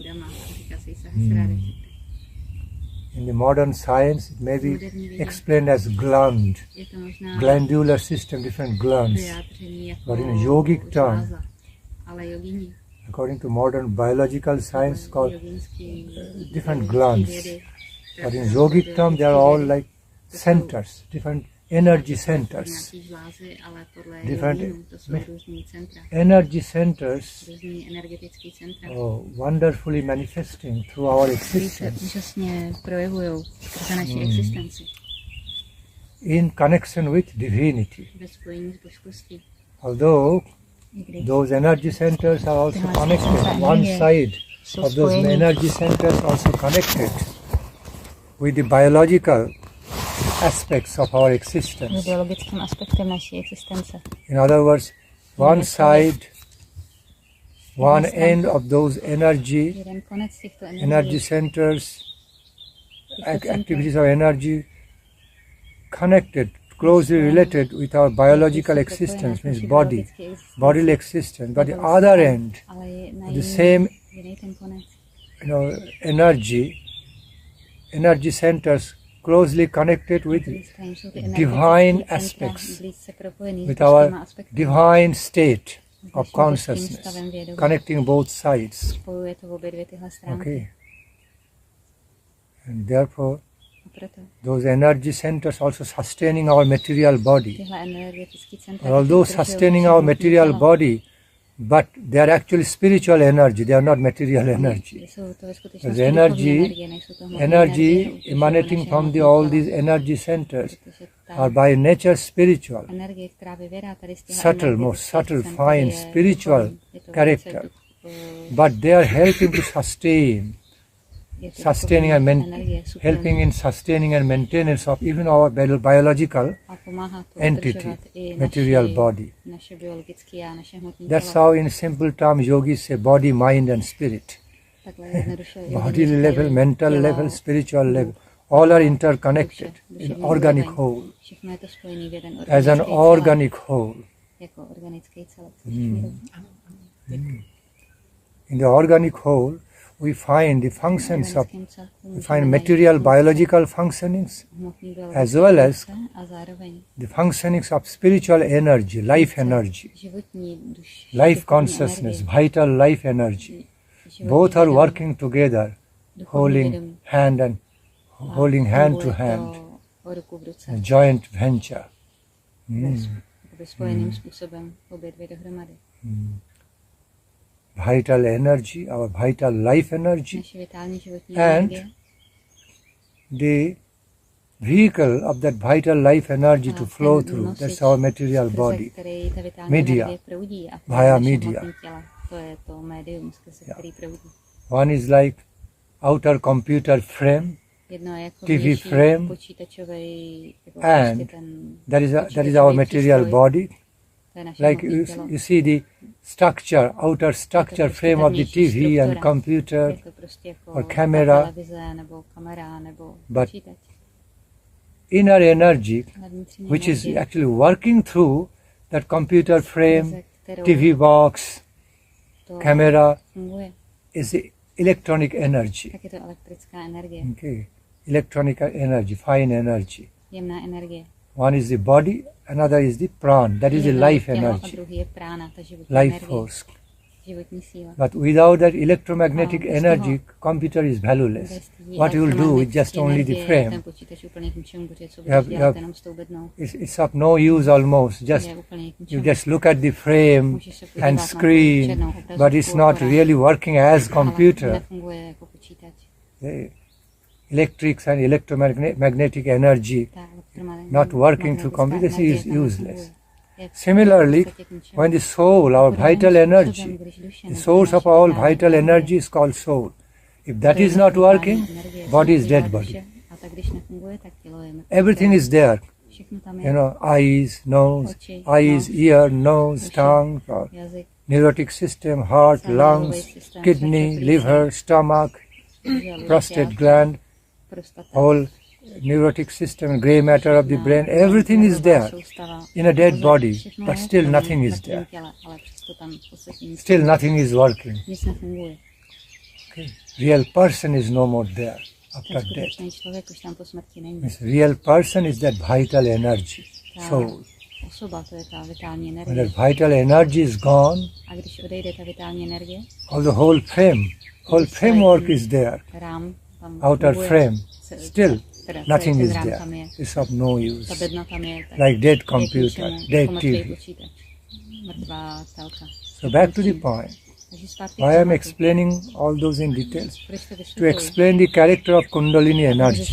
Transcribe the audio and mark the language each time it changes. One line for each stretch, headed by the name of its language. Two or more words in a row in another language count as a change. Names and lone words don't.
English: In the modern science, it may be explained as glandular system, different glands. But in a yogic term, according to modern biological science, called different glands. But in yogic term, they are all like centers, different energy centers.
Czech: nějaký žlázy, ale podle
English: Different
Czech: jogínů to jsou různý centra.
English: energy centers
Czech: Různý energetický centra.
English: wonderfully manifesting through our
Czech: Který se
English: existence
Czech: úžasně projevují skrze naši existenci.
English: in connection with divinity.
Czech: Ve spojení s božskostí.
English: Although
Czech: I když
English: those energy centers are also connected, one side of those energy centers also connected with the biological aspects of our existence.
Czech: biologickým aspektem naší existence.
English: In other words, one side, one end of those
Czech: Jeden konec těchto
English: energy centers, activities of energy connected, closely related with our biological existence, means body, bodily existence. But the other end,
Czech: ale je na
English: the same,
Czech: jiný ten konec.
English: energy centers closely connected with divine aspects, with our divine state of consciousness, connecting both sides.
Czech: Spojuje to obě dvě tyhle stránky.
English: Okay. And therefore,
Czech: A proto
English: those energy centers also sustaining our material body.
Czech: tyhle energetické centra
English: Although sustaining our material body, but they are actually spiritual energy, they are not material energy.
Czech: jsou to ve skutečnosti
English: The
Czech: duchovní
English: energy,
Czech: nejsou to hmotné
English: energy
Czech: energie,
English: emanating
Czech: naše
English: from
Czech: hmotné
English: all
Czech: těla,
English: these energy centers
Czech: protože ta
English: are by nature spiritual,
Czech: energie, která vyvěrá tady z těchto
English: subtle,
Czech: energetických
English: most subtle,
Czech: centr,
English: fine,
Czech: je
English: spiritual
Czech: duchovní, je to
English: character.
Czech: velice
English: But they are helping to sustain,
Czech: je to
English: sustaining and
Czech: duchovní energie, super
English: helping in sustaining and maintenance of even our biological
Czech: a pomáhá to
English: entity,
Czech: udržovat i
English: material body.
Czech: naše biologické a naše hmotné
English: That's
Czech: tělo.
English: how in simple terms yogis say body, mind and spirit.
Czech: Takhle jednoduše
English: Body level, mental level, spiritual level, all are interconnected in organic whole,
Czech: Všechno je to spojený v jeden
English: as an organic whole.
Czech: jako organický celek.
English: In the organic whole, we find the functions of, we find material biological functionings as well as
Czech: a zároveň
English: the functionings of spiritual energy, life energy,
Czech: životní duš,
English: life consciousness, vital life energy. Both are working together, holding hand to hand,
Czech: ruku v ruce,
English: a joint venture.
Czech: spojeným způsobem obě dvě dohromady.
English: Vital energy, our vital life energy,
Czech: Naše vitální životní
English: and
Czech: energie
English: the vehicle of that vital life energy to flow through, that's our material body,
Czech: který ta vitální
English: media,
Czech: energie proudí a
English: via
Czech: naše
English: media.
Czech: hmotné těla. To je to médium, skrze který proudí.
English: One is like outer computer frame,
Czech: Jedno je jako
English: TV
Czech: vnější
English: frame,
Czech: počítačový, jako
English: and
Czech: prostě ten
English: that is our material
Czech: přístroj.
English: body.
Czech: To je naše
English: Like
Czech: hmotné tělo.
English: you see the structure, outer structure frame of the TV and computer
Czech: Je to prostě jako
English: or camera,
Czech: televize nebo kamera nebo
English: but
Czech: počítač.
English: inner energy,
Czech: Ale vnitřní
English: which is
Czech: energie,
English: actually working through that computer frame,
Czech: skrze kterou
English: TV box,
Czech: to
English: camera,
Czech: funguje,
English: is the electronic energy.
Czech: tak je to elektrická energie,
English: Okay, electronic energy, fine energy.
Czech: jemná energie.
English: One is the body, another is the pran, that is the
Czech: Jedno je
English: life
Czech: tělo a
English: energy,
Czech: druhý je prána, ta životní
English: life
Czech: energie,
English: force.
Czech: životní síla.
English: But without that electromagnetic
Czech: bez
English: energy,
Czech: toho-
English: computer is valueless.
Czech: Bez té
English: What you will do with just
Czech: elektromagnetické
English: only the
Czech: energie,
English: frame?
Czech: ten počítač úplně k ničemu, protože co
English: You
Czech: budeš
English: have-
Czech: dělat jenom s tou bednou,
English: It's of no use almost. Just
Czech: je úplně k
English: you
Czech: ničemu.
English: just look at the frame
Czech: Můžeš se podívat
English: and
Czech: na
English: screen,
Czech: černou obrazovku,
English: but it's not
Czech: akorát,
English: really working as
Czech: ale
English: computer.
Czech: nefunguje jako počítač.
English: The electrics and electromagnetic energy
Czech: Ta elektromagnetická
English: not working through computer
Czech: energie
English: is
Czech: tam
English: useless.
Czech: nefunguje. Je
English: Similarly,
Czech: v podstatě k ničemu.
English: when the soul, our vital energy, the source of all vital energy is called soul. If that is not working, body is dead body.
Czech: A tak když nefunguje, tak tělo je mrtvé.
English: Everything is there.
Czech: Všechno tam
English: You
Czech: je.
English: know, eyes, nose,
Czech: Oči,
English: eyes,
Czech: nos,
English: ear, nose,
Czech: uši,
English: tongue, or
Czech: jazyk,
English: neurotic system, heart,
Czech: celý
English: lungs,
Czech: nervový systém,
English: kidney,
Czech: srdce,
English: liver, stomach,
Czech: žaludek,
English: prostate
Czech: játra,
English: gland,
Czech: prostata,
English: whole neurotic system, grey matter of the brain, everything is there
Czech: soustava,
English: in a dead
Czech: mozek,
English: body,
Czech: všechno
English: but
Czech: je
English: still
Czech: v tom
English: nothing is
Czech: mrtvém
English: there.
Czech: těle, ale přesto tam v podstatě nic
English: Still nothing is working.
Czech: nic nefunguje.
English: Okay. Real person is no more there
Czech: Ten
English: after death.
Czech: skutečný člověk už tam po smrti není.
English: Means real person is that vital energy,
Czech: Ta
English: soul.
Czech: osoba, to je ta vitální
English: When
Czech: energie.
English: that vital energy is gone,
Czech: A když odejde ta vitální energie,
English: all the whole framework is there,
Czech: rám tam
English: outer
Czech: funguje
English: frame, still Nothing is there. It's of no use. Like dead computer, dead TV. So back to the point. Why I am explaining all those in details? To explain the character of kundalini energy.